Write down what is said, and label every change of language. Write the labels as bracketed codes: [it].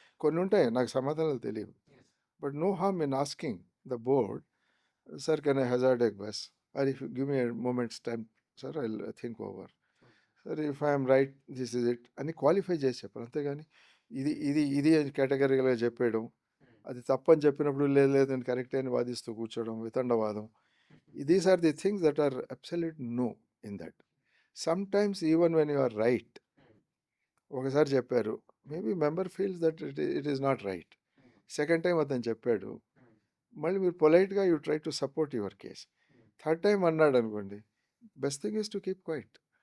[te] కొన్ని ఉంటాయి నాకు సమాధానాలు తెలియవు, [en] but no harm in asking the board, sir can I hazard a guess, or if give me moments time sir I think over, sir if I'm right this is it [te] అని qualify చేసి చెప్పాలి. అంతేగాని ఇది ఇది ఇది కేటగిరీగా చెప్పేయడం, అది తప్పని చెప్పినప్పుడు లేదు నేను కరెక్ట్ అని వాదిస్తూ కూర్చోవడం, వితండవాదం. [en] These are the things that are absolute no in that. Sometimes even when you are right, [te] ఒకసారి చెప్పారు, [en] maybe member feels that it is not right, second time [te] అతను చెప్పాడు, మళ్ళీ మీరు [en] పొలైట్గా you try to support your case, third time [te] అన్నాడు అనుకోండి, [en] Best thing is to keep quiet.